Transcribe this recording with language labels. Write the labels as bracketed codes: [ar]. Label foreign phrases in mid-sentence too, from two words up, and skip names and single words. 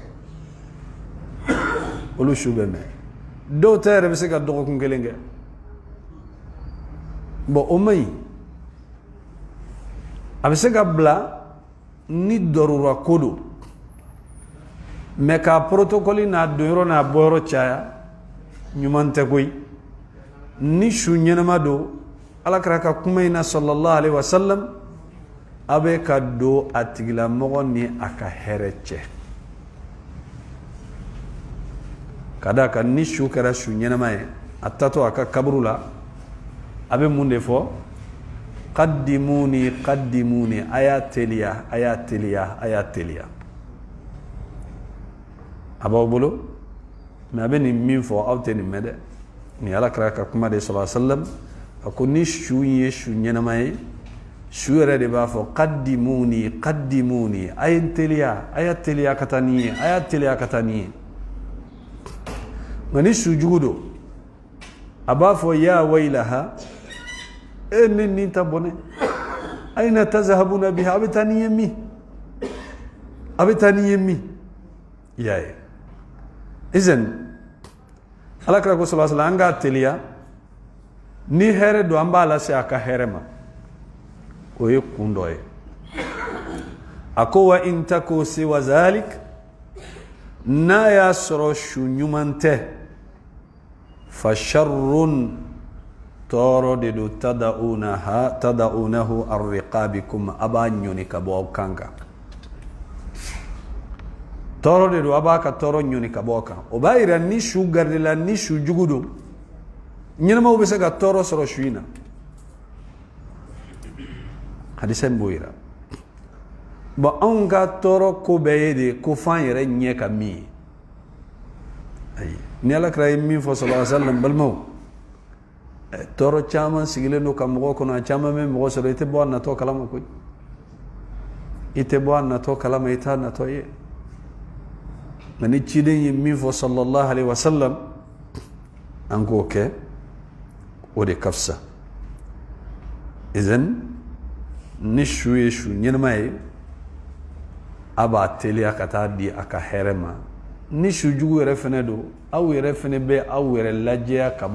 [bm] olu su bɛ mɛn dɔw ta yɛrɛ bɛ se ka dɔgɔkun kelen kɛ bon o man ɲi a bɛ se ka bila ni dɔrura ko don mais ka protocole n'a donyɔrɔ n'a bɔyɔrɔ caya ɲuman tɛ koyi ni su ɲɛnama don alakira ka kuma in na [ar] صلى الله عليه وسلم [bm] a bɛ ka don a tigilamɔgɔ ni a ka hɛrɛ cɛ ka d'a kan ni su kɛra su ɲɛnama ye a tatɔ a ka kaburu la a bɛ mun de fɔ [ar] قدموني قدموني [bm] a y'a teliya a y'a teliya a y'a teliya a b'aw bolo mais a bɛ nin min fɔ aw tɛ nin mɛn dɛ ni alakira ka kuma de [ar] صلى الله عليه وسلم [bm] a ko ni su ye su ɲɛnama ye su yɛrɛ de b'a fɔ [ar] قدموني قدموني [bm] a ye n teliya a y'a teliya ka taa nin ye a y'a teliya ka taa nin ye nka ni su jugu don a b'a fɔ [ar] يا ويلها [bm] e ne nin ta bɔnɛ [ar] أين تذهبون بها [bm] a bɛ taa nin ye min a bɛ taa nin ye min i y'a ye izan alakira ko [ar] صلى الله عليه وسلم [bm] an k'a teliya ni hɛrɛ don an b'a lase a ka hɛrɛ ma o ye kun dɔ ye a ko [ar] وإن تك سوى ذلك [bm] n'a y'a sɔrɔ su ɲuman tɛ [ar] فشر [bm] tɔɔrɔ de don [ar] تضعونه عن رقابكم [bm] a b'a ɲɔni ka bɔ aw kan kan tɔɔrɔ de don a b'a ka tɔɔrɔ ɲɔni ka bɔ aw kan o b'a yira ni su garidila ni su jugu don ɲɛnamaw bɛ se ka tɔɔrɔ sɔrɔ su in na hadisa in b'o yira bon anw ka tɔɔrɔ ko bɛɛ ye de ko f'an yɛrɛ ɲɛ ka min ye ayi ni alakira ye min fɔ [ar] صلى الله عليه وسلم [bm] balimaw tɔɔrɔ caman sigilen don ka mɔgɔ kɔnɔ a caman bɛ mɔgɔ sɔrɔ i tɛ bɔ a natɔ kalama koyi i tɛ bɔ a natɔ kalama i t'a natɔ ye nka ni ciden ye min fɔ [ar] صلى الله عليه وسلم [bm] an k'o kɛ o de ka fisa izan ni su ye su ɲɛnama ye a b'a teliya ka taa di a ka hɛrɛ ma ni su jugu yɛrɛ fɛnɛ don aw yɛrɛ fɛnɛ bɛ aw yɛrɛ lajɛya ka bɔ